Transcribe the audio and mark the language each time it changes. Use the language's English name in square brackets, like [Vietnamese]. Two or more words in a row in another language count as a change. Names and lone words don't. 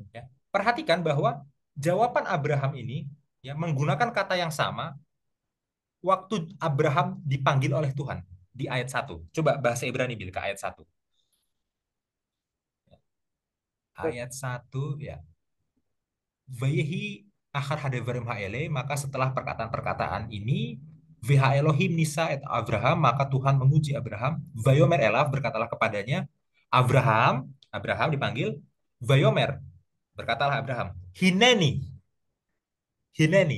[Indonesian] Ya. Perhatikan bahwa jawaban Abraham ini ya menggunakan kata yang sama waktu Abraham dipanggil oleh Tuhan di ayat 1. Coba bahasa Ibrani Bil ke ayat 1. Ayat 1 ya. [Hebrew] ויהי אחר הדברים האלה, [Indonesian] maka setelah perkataan-perkataan ini, [Hebrew] והאלהים נסה את אברהם, [Indonesian] maka Tuhan menguji Abraham. [Hebrew] ויאמר אליו, [Indonesian] berkatalah kepadanya, Abraham, Abraham dipanggil, Vayomer, berkatalah Abraham, [Hebrew] הנני, הנני.